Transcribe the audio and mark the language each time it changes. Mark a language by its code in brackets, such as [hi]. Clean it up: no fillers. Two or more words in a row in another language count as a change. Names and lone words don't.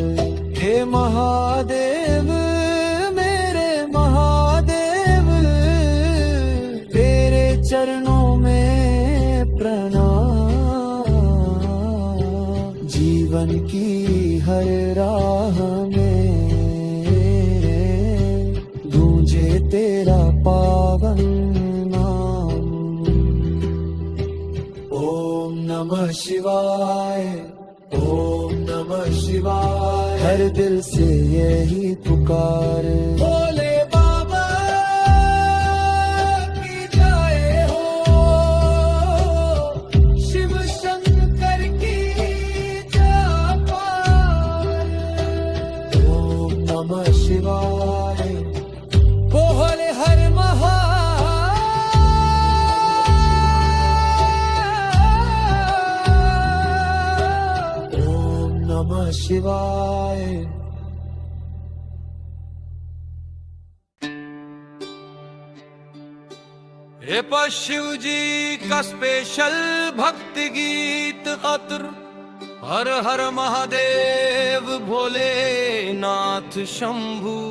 [hi] हे महादेव मेरे महादेव, तेरे चरणों में प्रणाम। जीवन की हर राह में गूंजे तेरा पावन नाम। [sa] ओम नमः शिवाय, ओम नमः शिवाय। [hi] हर दिल से यही पुकार। भोले बाबा की जय हो, शिव शंकर की जय पार। [sa] ओम नमः शिवाय, भोले हर नमः शिवाय। [hi] हे पर शिव जी का स्पेशल भक्ति गीत खातिर। हर हर महादेव भोलेनाथ शंभु।